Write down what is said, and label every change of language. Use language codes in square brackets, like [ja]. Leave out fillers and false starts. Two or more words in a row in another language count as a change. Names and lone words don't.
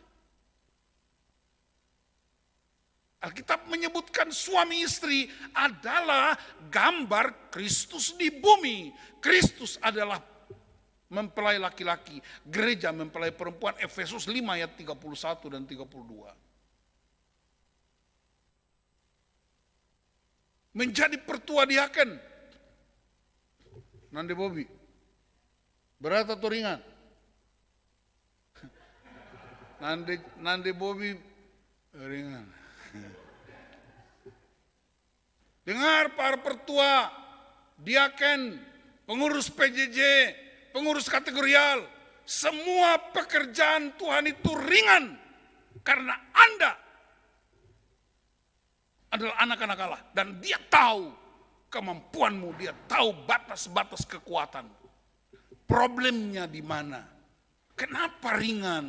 [id] Alkitab menyebutkan suami istri adalah gambar Kristus di bumi. Kristus adalah mempelai laki-laki, gereja mempelai perempuan. Efesus 5 ayat 31 dan 32. Menjadi pertua diaken. Nande Bobi, berat atau ringan? Nande Bobi ringan. Dengar para pertua, diaken, pengurus PJJ, pengurus kategorial, semua pekerjaan Tuhan itu ringan karena Anda adalah anak-anak Allah dan dia tahu kemampuanmu, dia tahu batas-batas kekuatan. Problemnya di mana? Kenapa ringan?